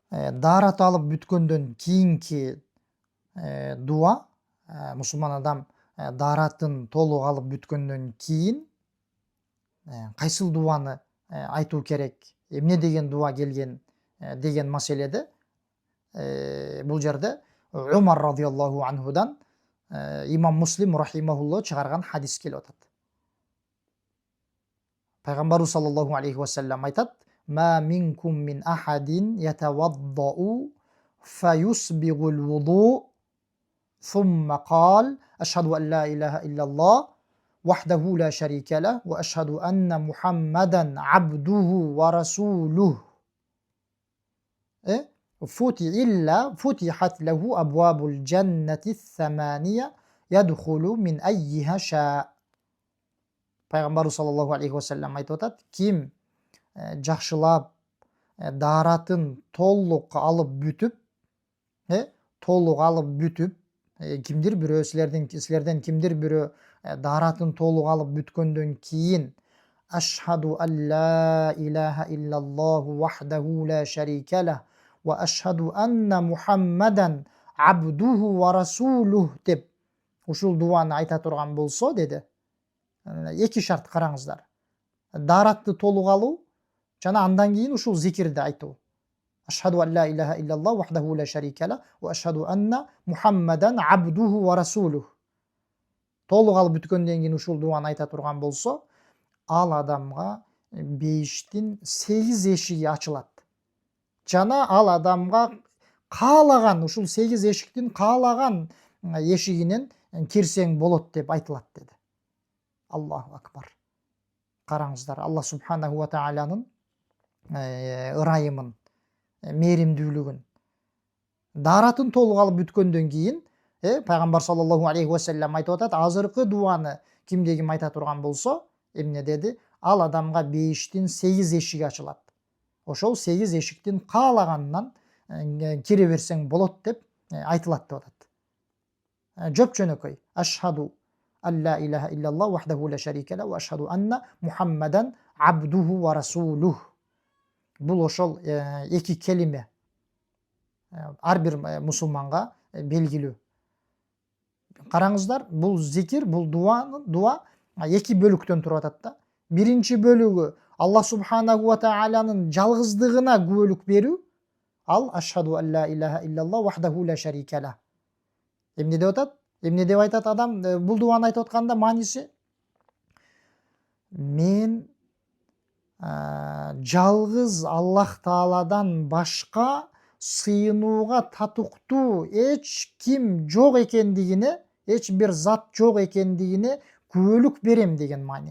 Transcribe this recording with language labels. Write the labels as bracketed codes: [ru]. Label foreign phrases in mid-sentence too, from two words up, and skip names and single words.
[ky] Даарат алып бүткөндөн кийинки дуа, мусулман адам дааратын толук алып бүткөндөн кийин кайсыл дуаны айтуу керек, эмне деген дуа келген деген маселеде бул жерде Умар [ar] رضي الله عنه [ky] имам Муслим рахимахулло чыгарган хадис келип атат. [ar] Пайгамбарыбыз صلى الله عليه وسلم айтат: "ما منكم من أحد يتوضأ فيسبغ الوضوء, ثم قال أشهد أن لا إله إلا الله وحده لا شريك له وأشهد أن محمدا عبده ورسوله إلا فتحت له أبواب الجنة الثمانية يدخل من أيها شاء." [ky] Пайгамбарыбыз [ar] صلى الله عليه وسلم [ky] айтып атат: ким жакшылап дааратын толук алып бүтүп, кимдир бирөө силерден кимдир бирөө дааратын толук алып бүткөндөн кийин [ar] أشهد أن لا إله إلا الله وحده لا شريك له وأشهد أن محمدا عبده ورسوله [ky] деп ушул дуаны айта турган болсо, деди, эки шарт караңыздар. Дааратты толук алуу жана андан кийин ушул зикирди айтуу. [ar] أشهد أن لا إله إلا الله وحده لا شريك له وأشهد أن محمدا عبده ورسوله. [ky] Толук алып бүткөндөн кийин ушул дуаны айта турган болсо, ал адамга бейиштин 8 эшиги ачылат. Жана ал адамга каалаган ушул 8 эшиктин каалаган эшигинен кирсең болот деп айтылат, деди. [ar] الله أكبر. [ky] Караңыздар, Аллах [ar] سبحانه وتعالى [ky] ырайымын, мээримдүүлүгүн. Дааратын толук алып бүткөндөн кийин Пайгамбар [ar] صلى الله عليه وسلم [ky] айтып атат: азыркы дуаны кимде ким айта турган болсо, эмне деди? Ал адамга бейиштин 8 эшиги ачылат. Ошол 8 эшиктин каалаганынан кире берсең болот деп айтылат деп атат. Жөп-жөнөкөй. [ar] أشهد أن لا إله إلا الله وحده لا شريك له وأشهد أن محمدا عبده ورسوله. [ky] Бул ошол эки келиме ар бир мусулманга белгилүү. Караңыздар, бул зикир, бул дуа эки бөлүктөн туруп атат да. Биринчи бөлүгү Аллах [ar] سبحانه وتعالى [ky] жалгыздыгына күбөлүк берүү. [ar] Ал أشهد أن لا إله إلا الله وحده لا شريك له. [ky] Эмне деп атат? Эмне деп айтат адам бул дуаны айтып атканда мааниси? Мен жалгыз Аллах Тааладан башка сыйынууга татыктуу эч ким жок экендигине, эч бир зат жок экендигине күбөлүк берем деген маани.